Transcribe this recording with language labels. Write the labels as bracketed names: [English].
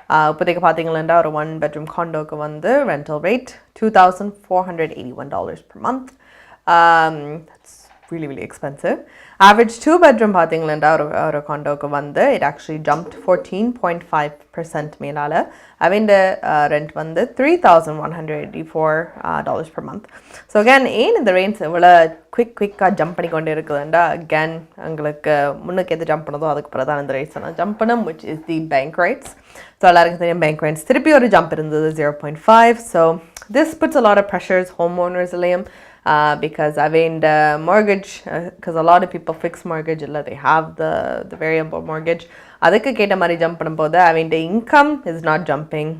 [Tamil] இப்போதைக்கு பார்த்தீங்கன்னா ஒரு [English] 1-bedroom condoக்கு [Tamil] வந்து [English] rental rate $2,481 per month. That's really expensive. Average 2-bedroom [Tamil] பார்த்தீங்கன்னா ஒரு [English] condoக்கு [Tamil] வந்து [English] it actually jumped 14.5% [Tamil] மேலால. அவன் [English] rent [Tamil] வந்து [English] $3,184 per month. [Tamil] So again, ஏன் இந்த ரேஞ்ச் இவ்வளோ குவிக்காக ஜம்ப் பண்ணி கொண்டு இருக்குதுண்டா again உங்களுக்கு முன்னுக்கு எது ஜம்ப் பண்ணதோ அதுக்கு பிறகு தான் இந்த ரேட்ஸ் நான் ஜம்ப் பண்ணோம், [English] which is the bank rates. [Tamil] So எல்லாருக்கும் தெரியும் [English] bank rates [Tamil] திருப்பி ஒரு ஜம்ப் இருந்தது [English] 0.5. So this puts a lot of pressures homeowners [Tamil] இல்லையும் [English] because I mean the mortgage, because a lot of people fix mortgage, they have the variable mortgage. [Tamil] அதுக்கு கேட்ட மாதிரி jump பண்ணும்போது [English] I mean the income is not jumping.